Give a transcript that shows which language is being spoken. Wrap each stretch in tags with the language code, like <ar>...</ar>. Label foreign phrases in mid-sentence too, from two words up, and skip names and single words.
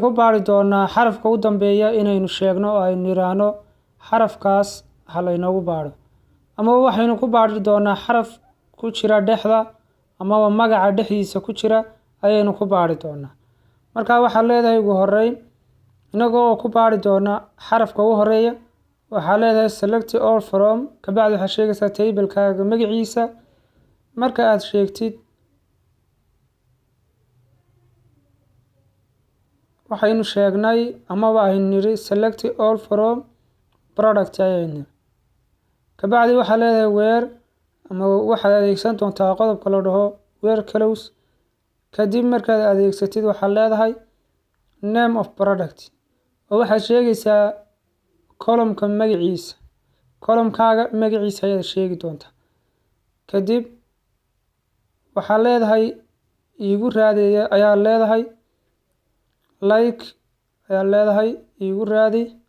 <so>ku baari doonaa xarafka u dambeeya inaynu sheegno oo aynu yiraahdo xarafkaas hal inoogu baaro amaba waxaynu ku baari doonaa xaraf ku jira dhexda amaba magaca dhexdiisa ku jira ayaynu ku baari doonaa marka waxa leedahay ugu horeyn inagoo ku baari doona xarafka u horeeya waxa leedahay</so> <en>select all from</en> <so>kabacdi waxa sheegaysaa table-kaaga magaciisa marka aad sheegtid waxaynu sheegnay amaba aynu niri</so> <en>select all from product</en> <so>ayaynu kabacdi waxa leedahay where ama waxaad adeegsan doontaa qodobka la dhaho</so> <en>where close</en> <so>kadib markaad adeegsatid waxa leedahay</so> <en>name of product</en> <so>oo waxaad sheegaysaa column-ka magaciisa column-kaaga magaciisa ayaad sheegi doontaa kadib waxaa leedahay iigu raadiya ayaa leedahay like ayaa leedahay iigu raadi</so>